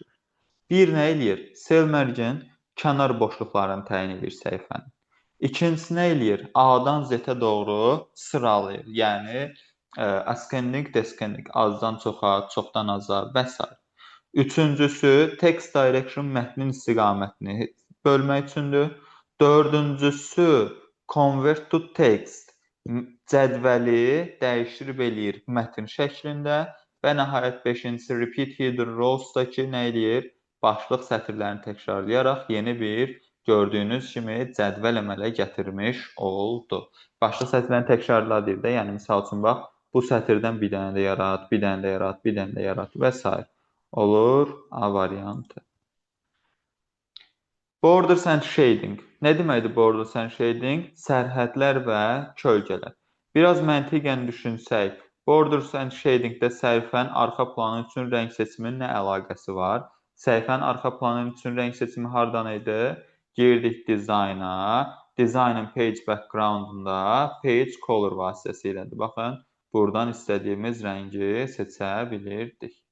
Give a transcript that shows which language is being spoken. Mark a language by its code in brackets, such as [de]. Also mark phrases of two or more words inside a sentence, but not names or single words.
[az] Bir nə eləyir? [en] Cell margin [az] kənar boşluqlarını təyin edir səhifənin. İkincisi nə eləyir? A-dan Z-ə doğru sıralayır. Yəni [en] ascending, descending, [az] azdan çoxa, çoxdan aza və s. Üçüncüsü [en] text direction [az] mətnin istiqamətini bölmək üçündür. Dördüncüsü [en] convert to text [az] cədvəli dəyişdirib eləyir mətn şəklində və nəhayət 5-incisi [en] repeat hidden rows-dakı [az] nə eləyir? Başlıq sətirlərini təkrarlayaraq yeni bir gördüyünüz kimi cədvəl əmələ gətirmiş oldu. Başlıq sətirlərini təkrarla deyir də, yəni misal üçün bax, bu sətirdən bir dənə də yarat, bir dənə də yarat, bir dənə də yarat və s. olur A variantı. [en] Borders and shading. [az] Nə deməkdir [en] borders and shading? [az] Sərhədlər və kölgələr. Biraz məntiqən düşünsək, [en] borders and shadingdə [az] səhifənin arxa planı üçün rəng seçiminin nə əlaqəsi var? Səhifənin arxa planı üçün rəng seçimi hardan idi? Girdik dizayna, dizaynın [en] page backgroundunda page color [az] vasitəsilədir. Baxın, buradan istədiyimiz rəngi seçə bilirdik.